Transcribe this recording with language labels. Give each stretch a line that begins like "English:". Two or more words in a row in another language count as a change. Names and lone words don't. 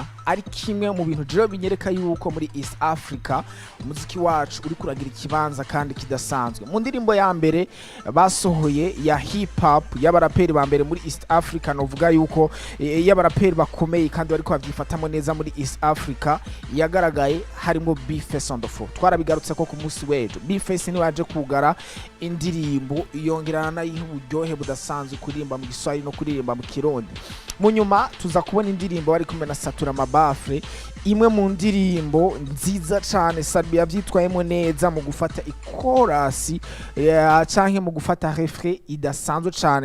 Rundi: Ari kimwe mu bintu jero binyereka yuko muri East Africa umuziki wacu uri kuragira ikibanza kandi kidasanzwe. Mu ndirimbo ya mbere basohoye ya hip hop y'abaraperi ba mbere muri East Africa, novuga yuko y'abaraperi bakomeye kandi bariko bavyifatamo neza muri East Africa, yagaragaye harimo B-Face on the floor. Twarabigarutse ko ku munsi wejo B-Face ni waje kugara indirimbo yongerana na y'uburyohe budasanzwe kuririmba mu Giswahili no kuririmba mu Kirundi. Mu nyuma tuza kubona indirimbo bari kumwe na Satura Mabafre, imwe mu ndirimbo nziza cyane Sadbi yavyitwayemo neza mu gufata ikorasi canke mu gufata refrain idasanzwe cyane.